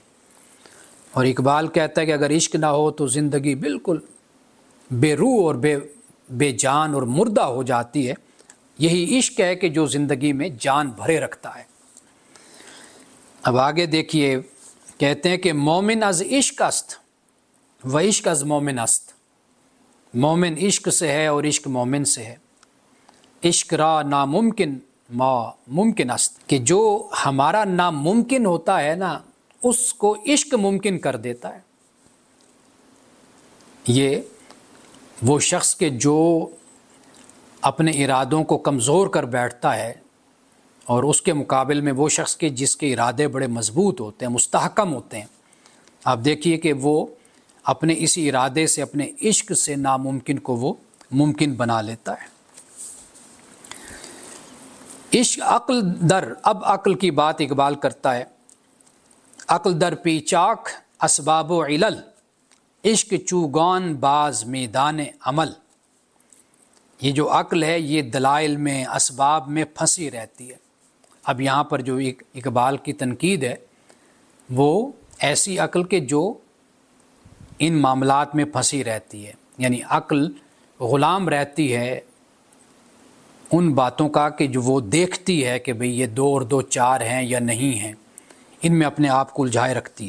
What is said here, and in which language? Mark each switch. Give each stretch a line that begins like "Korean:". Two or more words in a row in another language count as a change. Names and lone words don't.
Urdu: اور اقبال کہتا ہے کہ اگر عشق نہ ہو تو زندگی بالکل بے روح اور بے جان اور مردہ ہو جاتی ہے۔ یہی عشق ہے کہ جو زندگی میں جان بھرے رکھتا ہے۔ اب آگے دیکھیے، کہتے ہیں کہ
Persian: مومن از عشق است و عشق از مومن است،
Urdu: مومن عشق سے ہے اور عشق مومن سے ہے۔
Persian: عشق را ناممکن ما ممکن است،
Urdu: کہ جو ہمارا ناممکن ہوتا ہے نا اس کو عشق ممکن کر دیتا ہے۔ یہ وہ شخص کے جو اپنے ارادوں کو کمزور کر بیٹھتا ہے، اور اس کے مقابل میں وہ شخص کے جس کے ارادے بڑے مضبوط ہوتے ہیں، مستحکم ہوتے ہیں، آپ دیکھیے کہ وہ اپنے اسی ارادے سے، اپنے عشق سے ناممکن کو وہ ممکن بنا لیتا ہے۔
Persian: عشق عقل در،
Urdu: اب عقل کی بات اقبال کرتا ہے،
Persian: عقل در پیچاک اسباب و علل، عشق چوگان باز میدان عمل۔
Urdu: یہ جو عقل ہے یہ دلائل میں، اسباب میں پھنسی رہتی ہے۔ اب یہاں پر جو اقبال کی تنقید ہے وہ ایسی عقل کے جو ان معاملات میں پھنسی رہتی ہے، یعنی عقل غلام رہتی ہے ان باتوں کا کہ جو وہ دیکھتی ہے کہ بھئی یہ 2 اور 2 4 ہیں یا نہیں ہیں، ان میں اپنے آپ کو الجھائے رکھتی ہے۔